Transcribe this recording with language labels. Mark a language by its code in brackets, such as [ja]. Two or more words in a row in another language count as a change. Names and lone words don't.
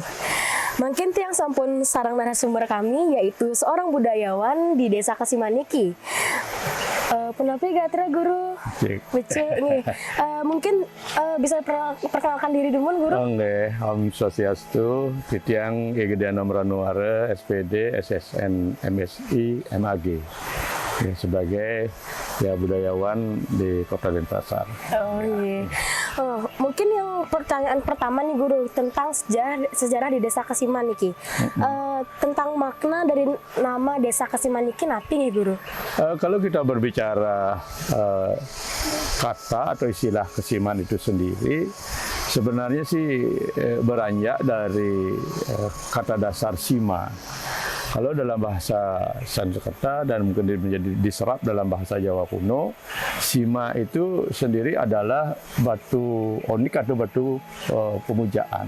[id] Mungkin [ban] tiang sampun sarang [id] narasumber kami yaitu seorang budayawan di desa Kasiman niki. [ban] Penapi gatra guru, Bece nih. [id] Mungkin bisa perkenalkan diri dulu guru. Oke, [ban] Om Swastiastu, Titiang Gedean Nomranuare, SPD, SSN, MSI, MAG. [id] Ya, sebagai budayawan di Kota Denpasar. Oh iya. Mungkin yang pertanyaan pertama nih guru tentang sejarah di desa Kasiman niki. Tentang makna dari nama desa Kasiman niki napi nih guru. Kalau kita berbicara kata atau istilah Kasiman itu sendiri, sebenarnya sih beranjak dari kata dasar sima. Kalau dalam bahasa Sanskerta dan mungkin menjadi diserap dalam bahasa Jawa kuno, sima itu sendiri adalah batu onik atau batu pemujaan.